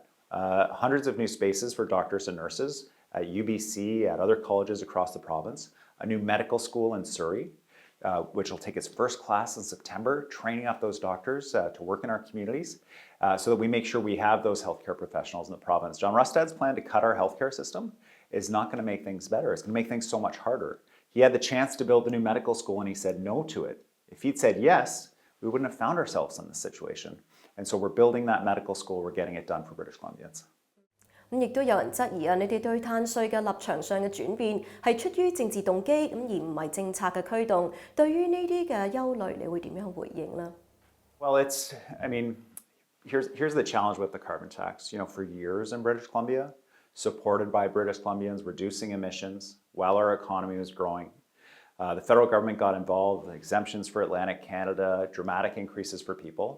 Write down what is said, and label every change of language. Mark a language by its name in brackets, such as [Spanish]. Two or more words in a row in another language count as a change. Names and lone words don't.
[English] Hundreds of new spaces for doctors and nurses at UBC, at other colleges across the province, a new medical school in Surrey, which will take its first class in September, training up those doctors to work in our communities so that we make sure we have those healthcare professionals in the province. John Rustad's plan to cut our healthcare system is not going to make things better. It's going to make things so much harder. He had the chance to build a new medical school and he said no to it. If he'd said yes, we wouldn't have found ourselves in this situation. And so we're building that medical school, we're getting it done for British Columbians. [Cantonese] 咁亦都有人質疑啊，你哋對碳稅嘅立場上嘅轉變係出於政治動機，咁而唔係政策嘅驅動。對於呢啲嘅憂慮，你會點樣回應呢？ [English] Well, here's the challenge with the carbon tax. For years in British Columbia, supported by British Columbians, reducing emissions while our economy was growing. The federal government got involved with exemptions for Atlantic Canada, dramatic increases for people.